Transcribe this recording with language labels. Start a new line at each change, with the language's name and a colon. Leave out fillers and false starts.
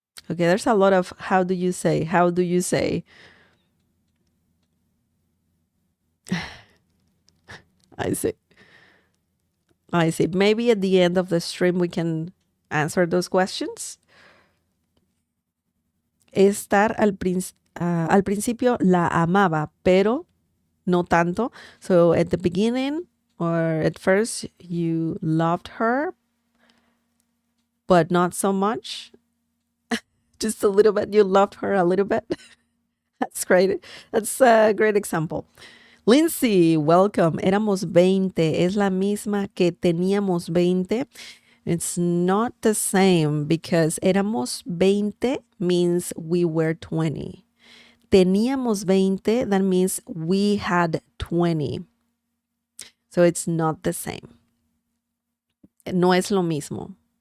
English: Okay, there's a lot of how do you say? How do you say? I see. I see. Maybe at the end of the stream we can answer those questions.
Spanish: Estar al principio la amaba, pero no tanto.
English: So at the beginning or at first you loved her, but not so much. Just a little bit. You loved her a little bit. That's great. That's a great example. Lindsay, welcome.
Spanish: Éramos 20. Es la misma que teníamos 20.
English: It's not the same, because
Spanish: éramos 20
English: means we were 20.
Spanish: Teníamos 20,
English: that means we had 20. So it's not the same.
Spanish: No es lo mismo.